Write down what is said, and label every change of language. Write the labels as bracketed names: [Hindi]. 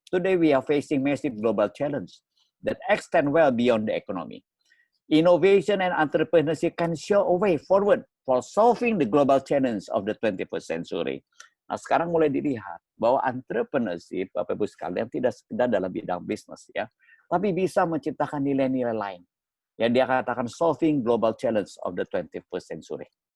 [English] Today we are facing massive global challenge that extend well beyond the economy. Innovation and entrepreneurship can show a way forward for solving the global challenge of the 21st century. [Indonesian] Nah, sekarang mulai dilihat bahwa entrepreneurship, Bapak Ibu sekalian, tidak sekedar dalam bidang bisnis ya, tapi bisa menciptakan nilai-nilai lain. Yang dia katakan [English] solving global challenge of the 21st century.